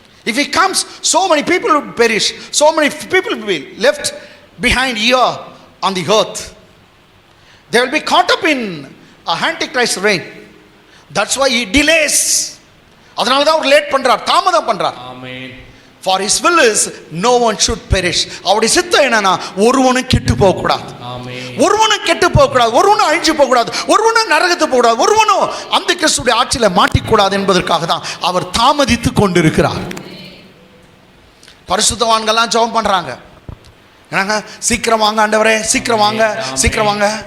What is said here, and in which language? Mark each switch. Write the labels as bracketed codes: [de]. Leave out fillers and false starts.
[en] If he comes, so many people will perish, so many people will be left behind here on the earth. They will be caught up in a antichrist reign. That's why he delays. [ta] அதனால தான் அவர் late பண்றார், தாமதம் பண்றார். ஆமென். [en] For his will is no one should perish. [ta] அவருடைய சித்தம் என்னன்னா ஒருவனும் கெட்டு போக கூடாது. ஆமென். ஒருவனும் கெட்டு போக கூடாது, ஒருவனும் அழிஞ்சு போக கூடாது, ஒருவனும் நரகத்துக்கு போக கூடாது, ஒருவனும் அந்த கிறிஸ்துவின் ஆட்சியில மாட்டிக்கூடாது என்பதற்காக தான் அவர் தாமதித்து கொண்டிருக்கிறார். பரிசுத்தவான்கள்லாம் ஜெபம் பண்றாங்க, என்னங்க சீக்கிரம் வாங்க ஆண்டவரே, சீக்கிரம் வாங்க.